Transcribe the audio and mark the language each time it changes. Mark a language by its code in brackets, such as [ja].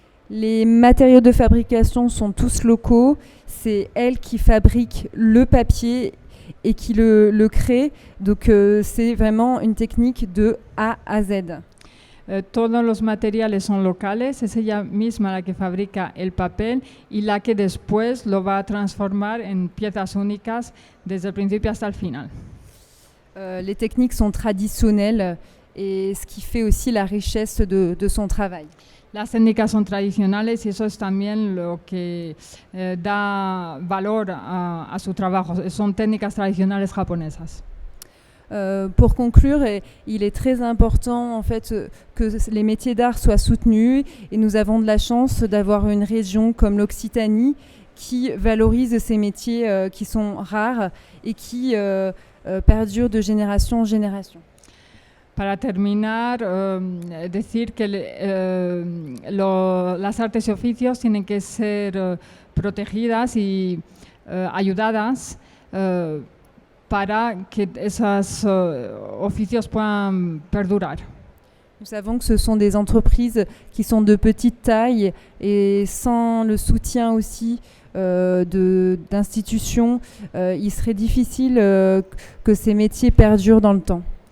[fr] Les matériaux de fabrication sont tous locaux. C'est elle qui fabrique le papier et qui le crée. Donc c'est vraiment une technique de A à Z. [es] Todos los materiales son locales, es ella misma la que fabrica el papel y la que después lo va a transformar en piezas únicas desde el principio hasta el final. [fr] Les techniques sont traditionnelles et ce qui fait aussi la richesse de son travail. [es] Las técnicas son tradicionales y eso es también lo que da valor a su trabajo. Son técnicas tradicionales japonesas. [fr] Pour conclure, il est très important en fait que les métiers d'art soient soutenus et nous avons de la chance d'avoir une région comme l'Occitanie qui valorise ces métiers qui sont rares et qui perdurent de génération en génération. [es] Para terminar, decir que las artes y oficios tienen que ser protegidas y ayudadas para que esos oficios puedan perdurar. [fr] Nous savons que ce sont des entreprises qui sont de petite taille et sans le soutien aussi d'institutions, il serait difficile que ces métiers perdurent dans le temps.